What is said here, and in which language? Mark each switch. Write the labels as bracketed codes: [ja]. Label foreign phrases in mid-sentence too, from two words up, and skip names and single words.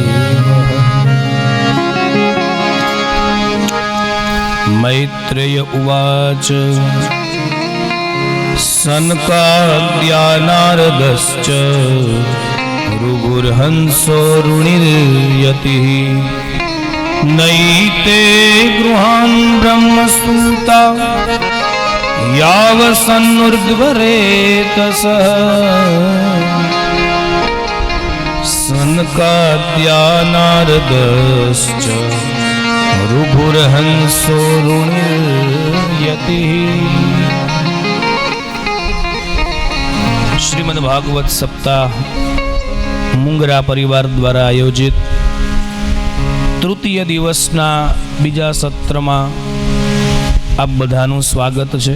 [sa] मैत्रेय उवाच सनकाद्यानारदश्च भृगुर्हंसो रुणिर्यतिः नैते गृहान् ब्रह्मसूता यावसन्नुर्ध्वरेतसः स સનકાદ્યાનારદશ્ચ ઋભુર્હંસો ઋણિર્યતિઃ. [gu] શ્રીમદ ભાગવત સપ્તાહ મુંગરા પરિવાર દ્વારા આયોજિત તૃતીય દિવસના બીજા સત્રમાં આપ બધાનું સ્વાગત છે.